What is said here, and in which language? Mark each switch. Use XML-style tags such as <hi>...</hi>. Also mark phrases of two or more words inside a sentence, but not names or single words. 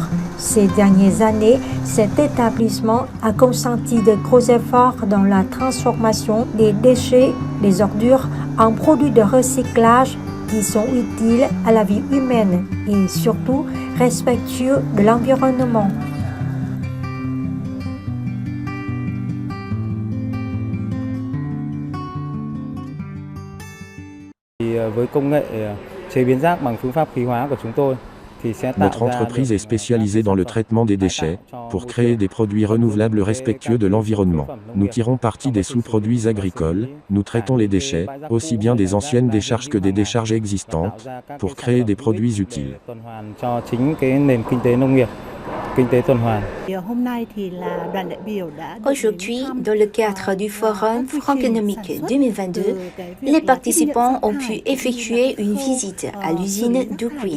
<fr>Ces dernières années, cet établissement a consenti de gros efforts dans la transformation des déchets, des ordures, en produits de recyclage qui sont utiles à la vie humaine et surtout respectueux de l'environnement.</fr> <vi>Với công nghệ chế biến rác bằng phương pháp khí hóa của chúng tôi,</vi> <fr>notre entreprise est spécialisée dans le traitement des déchets pour créer des produits renouvelables respectueux de l'environnement. Nous tirons parti des sous-produits agricoles, nous traitons les déchets, aussi bien des anciennes décharges que des décharges existantes, pour créer des produits utiles. Aujourd'hui, dans le cadre du Forum franconomique 2022, les participants ont pu effectuer une visite à l'usine d'Ukraine.</fr>